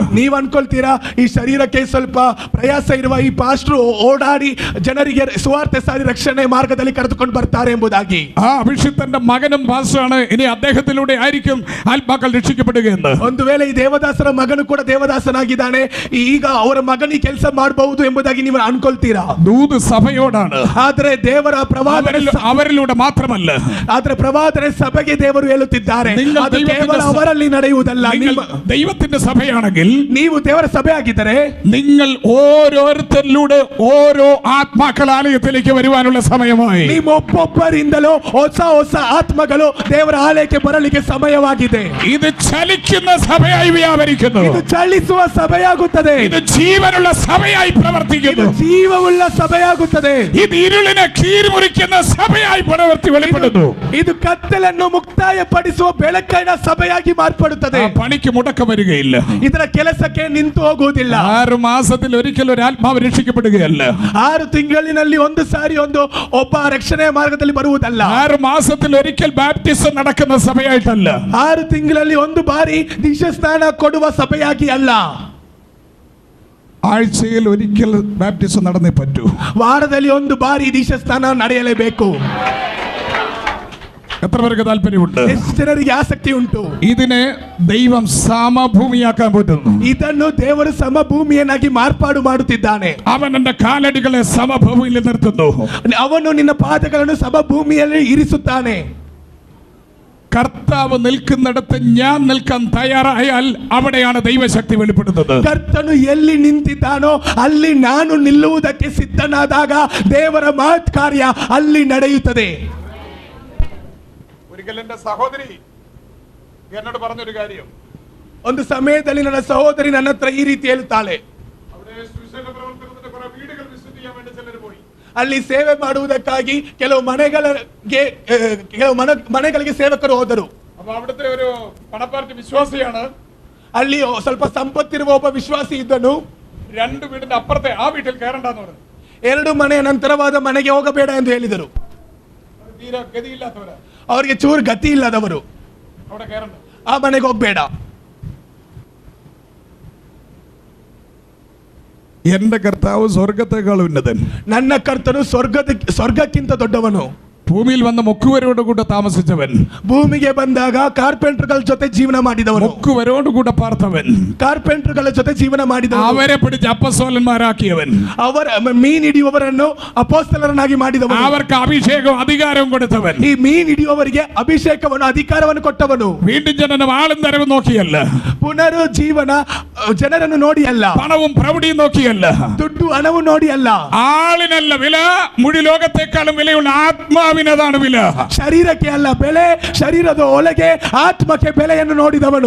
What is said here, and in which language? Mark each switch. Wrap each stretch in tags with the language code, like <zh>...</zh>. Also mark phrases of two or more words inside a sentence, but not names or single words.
<kn>ನೀವು ಅನ್ಕೊಳ್ತೀರಾ ಈ ಶರೀರಕ್ಕೆ ಸ್ವಲ್ಪ ಪ್ರಯಾಸ ಇರುವ ಈ ಪಾಸ್ಟ್ರು ಓಡಾಡಿ ಜನರಿಗೆ ಸುವಾರ್ತೆ ಸಾರಿ ರಕ್ಷಣೆ ಮಾರ್ಗದಲ್ಲಿ ಕರೆದುಕೊಂಡು ಬರ್ತಾರೆ ಎಂಬುದಾಗಿ.</kn> <ml>ആ അഭിഷിക്തന്റെ മകനും പാസ്റ്ററാണ്, ഇനി അദ്ദേഹത്തിലൂടെ ആയിരിക്കും ആത്മാക്കൾ രക്ഷിക്കപ്പെടുകയെന്ന്.</ml> <kn>ಒಂದು ವೇಳೆ ಈ ದೇವದಾಸರ ಮಗನು ಕೂಡ ದೇವದಾಸನಾಗಿದ್ದಾನೆ, ಈಗ ಅವರ ಮಗನಿಗೆ ಕೆಲಸ ಮಾಡಬಹುದು ಎಂಬುದಾಗಿ ನೀವು ಅನ್ಕೊಳ್ತೀರಾ?</kn> <ml>ദൂത് സഭയോടാണ്,</ml> <kn>ಆದ್ರೆ ದೇವರ ಪ್ರವಾದನೆ</kn> <ml>അവരിലൂടെ മാത്രമല്ല.</ml> <kn>ಆದ್ರೆ ಪ್ರವಾದನೆ ಸಭೆಗೆ ದೇವರು ಹೇಳುತ್ತಿದ್ದಾರೆ,</kn> <ml>നിങ്ങൾ</ml> <kn>ಅದು ಕೇವಲ ಅವರಲ್ಲಿ ನಡೆಯುವುದಲ್ಲ.</kn> <ml>ദൈവത്തിന്റെ സഭയാണെങ്കിൽ,</ml> <kn>ನೀವು ದೇವರ ಸಭೆ ಆಗಿದ್ದರೆ,</kn> <ml>നിങ്ങൾ ഓരോരുത്തരിലൂടെ ഓരോ ആത്മാക്കൾ ആലയത്തിലേക്ക് വരുവാനുള്ള സമയമായി.</ml> <kn>ನಿಮ್ಮ ಒಬ್ಬೊಬ್ಬರಿಂದಲೂ ಹೊಸ ಹೊಸ ಆತ್ಮಗಳು ದೇವರ ಆಲಯಕ್ಕೆ ಬರಲಿಕ್ಕೆ ಸಮಯವಾಗಿದೆ.</kn> <ml>ഇത് ചലിക്കുന്ന സഭയായി വ്യാപരിക്കുന്നു.</ml> <kn>ಇದು ಚಲಿಸುವ ಸಭೆಯಾಗುತ್ತದೆ.</kn> <ml>ഇത് ജീവനുള്ള സഭയായി</ml> <kn>ಇದು</kn> <ml>പ്രവർത്തിക്കുന്നു.</ml> <kn>ಜೀವವುಳ್ಳ ಸಭೆಯಾಗುತ್ತದೆ.</kn> <ml>ഇത് ഇരുളിനെ കീഴ്മുറിക്കുന്ന സഭയായി പ്രവർത്തി വെളിപ്പെടുന്നു.</ml> <kn>ಇದು ಕತ್ತಲನ್ನು ಮುಕ್ತಾಯಪಡಿಸುವ ಬೆಳಕಿನ ಸಭೆಯಾಗಿ ಮಾರ್ಪಡುತ್ತದೆ.</kn> <ml>ആ പണിക്ക് മുടക്കം വരികയില്ല.</ml> <kn>ಇದರ ಕೆಲಸಕ್ಕೆ ನಿಂತು ಹೋಗುವುದಿಲ್ಲ.</kn> <ml>6 മാസത്തിൽ ഒരിക്കൽ ഒരു ആത്മാവ് രക്ഷിക്കപ്പെടുകയല്ല.</ml> <kn>6 ತಿಂಗಳಿನಲ್ಲಿ ಒಂದು ಸಾರಿ ಒಬ್ಬ ರಕ್ಷಣೆಯ ಮಾರ್ಗದಲ್ಲಿ ಬರುವುದಲ್ಲ.</kn> <ml>6 മാസത്തിൽ ഒരിക്കൽ ബാപ്റ്റിസം നടക്കുന്ന സഭയായിട്ടല്ല.</ml> <kn>6 ತಿಂಗಳಲ್ಲಿ ಒಂದು ಬಾರಿ ದೀಕ್ಷಾಸ್ನಾನ ಕೊಡುವ ಸಭೆಯಾಗಿ ಅಲ್ಲ.</kn> <ml>ആഴ്ചയിൽ ഒരിക്കൽ ബാപ്റ്റിസം നടന്നേ പറ്റൂ.</ml> <kn>ವಾರದಲ್ಲಿ ಒಂದು ಬಾರಿ ದೀಕ್ಷಾಸ್ನಾನ ನಡೆಯಲೇಬೇಕು.</kn> <ml>എത്ര പേർക്ക് താല്പര്യമുണ്ട്?</ml> <kn>ಎಷ್ಟು ಜನರಿಗೆ ಆಸಕ್ತಿ ಉಂಟು?</kn> <ml>ഇതിനെ ദൈവം സമഭൂമിയാക്കാൻ പറ്റുന്നു.</ml> <kn>ಇದನ್ನು ದೇವರು ಸಮಭೂಮಿಯನ್ನಾಗಿ ಮಾರ್ಪಾಡು ಮಾಡುತ್ತಿದ್ದಾನೆ.</kn> <ml>അവൻ എന്റെ കാലടികളെ സമഭൂമിയിൽ നിർത്തുന്നു.</ml> <kn>ಅವನು ನಿನ್ನ ಪಾದಗಳನ್ನು ಸಮಭೂಮಿಯಲ್ಲಿ ಇರಿಸುತ್ತಾನೆ.</kn> <ml>കർത്താവ് നിൽക്കുന്നിടത്ത് ഞാൻ നിൽക്കാൻ തയ്യാറായാൽ അവിടെയാണ് ദൈവശക്തി വെളിപ്പെടുന്നത്.</ml> <kn>ಕರ್ತನು ಎಲ್ಲಿ ನಿಂತಿದ್ದಾನೋ ಅಲ್ಲಿ ನಾನು ನಿಲ್ಲುವುದಕ್ಕೆ ಸಿದ್ಧನಾದಾಗ ದೇವರ ಮಹತ್ ಕಾರ್ಯ ಅಲ್ಲಿ ನಡೆಯುತ್ತದೆ.</kn> <ml>ഒരിക്കൽ എന്റെ സഹോദരി എന്നോട് പറഞ്ഞൊരു കാര്യം,</ml> <kn>ಒಂದು ಸಮಯದಲ್ಲಿ ನನ್ನ ಸಹೋದರಿ ನನ್ನ ಹತ್ರ ಈ ರೀತಿ ಹೇಳ್ತಾಳೆ,</kn> <ml>അവിടെ സുവിശേഷ പ്രവർത്തനത്തിന്റെ കുറെ വീടുകൾ വിസിറ്റ് ചെയ്യാൻ വേണ്ടി ചിലർ പോയി.</ml> <kn>ಅಲ್ಲಿ ಸೇವೆ ಮಾಡುವುದಕ್ಕಾಗಿ ಕೆಲವು ಮನೆಗಳಿಗೆ ಸೇವಕರು ಹೋದರು.</kn> <ml>അപ്പൊ അവിടുത്തെ ഒരു പണപ്പാർട്ടി വിശ്വാസിയാണ്.</ml> <kn>ಅಲ್ಲಿ ಸ್ವಲ್ಪ ಸಂಪತ್ತಿರುವ ಒಬ್ಬ ವಿಶ್ವಾಸಿ ಇದ್ದನು.</kn> <ml>2 വീടിന്റെ അപ്പുറത്തെ ആ വീട്ടിൽ കയറണ്ടെന്ന് പറഞ്ഞു.</ml> <kn>2 ಮನೆಯ ನಂತರವಾದ ಮನೆಗೆ ಹೋಗಬೇಡ ಎಂದು ಹೇಳಿದರು.</kn> <ml>തീരെ ഗതിയില്ലാത്തവരാ,</ml> <kn>ಅವರಿಗೆ ಚೂರು ಗತಿ ಇಲ್ಲದವರು</kn> <ml>അവിടെ കയറണ്ട,</ml> <kn>ಆ ಮನೆಗೆ ಹೋಗಬೇಡ.</kn> <ml>എന്റെ കർത്താവ് സ്വർഗത്തെക്കാൾ ഉന്നതൻ.</ml> <kn>ನನ್ನ ಕರ್ತನು ಸ್ವರ್ಗಕ್ಕಿಂತ ದೊಡ್ಡವನು.</kn> <ml>ഭൂമിയിൽ വന്ന മുക്കുവരോടുകൂടെ താമസിച്ചവൻ,</ml> <kn>ಭೂಮಿಗೆ ಬಂದಾಗ ಕಾರ್ಪೆಂಟರ್ಗಳ ಜೊತೆ ಜೀವನ ಮಾಡಿದವನು,</kn> <ml>മുക്കുവരോടുകൂടെ പാർത്തവൻ,</ml> <kn>ಕಾರ್ಪೆಂಟರ್ಗಳ ಜೊತೆ ಜೀವನ ಮಾಡಿದವನು,</kn> <ml>അവരെ പിടിച്ച് അപ്പസ്തോലന്മാരാക്കിയവൻ,</ml> <kn>ಅವರ ಮೀನ್ ಹಿಡಿಯುವವರನ್ನು ಅಪೊಸ್ತಲರನ್ನಾಗಿ ಮಾಡಿದವನು,</kn> <ml>അവർക്ക് അഭിഷേകവും അധികാരവും കൊടുത്തവൻ,</ml> <kn>ಈ ಮೀನ್ ಹಿಡಿಯುವವರಿಗೆ ಅಭಿಷೇಕವನ್ನು ಅಧಿಕಾರವನ್ನು ಕೊಟ್ಟವನು.</kn> <ml>വീണ്ടും ജനനം ആളും തരവും നോക്കിയല്ല,</ml> <kn>ಪುನರುಜ್ಜೀವನ ಜನರನ್ನು ನೋಡಿ ಅಲ್ಲ,</kn> <ml>പണവും പ്രൗഢിയും നോക്കിയല്ല,</ml> <kn>ದುಡ್ಡು ಹಣವು ನೋಡಿ ಅಲ್ಲ,</kn> <ml>ആളിനല്ല വില, മുഴു ലോകത്തെക്കാളും വിലയുള്ള ആത്മാവിനതാണ് വില.</ml> <kn>ಶರೀರಕ್ಕೆ ಅಲ್ಲ ಬೆಲೆ, ಶರೀರದ ಒಳಗೆ ಆತ್ಮಕ್ಕೆ ಬೆಲೆಯನ್ನು ನೋಡಿದವನು.</kn>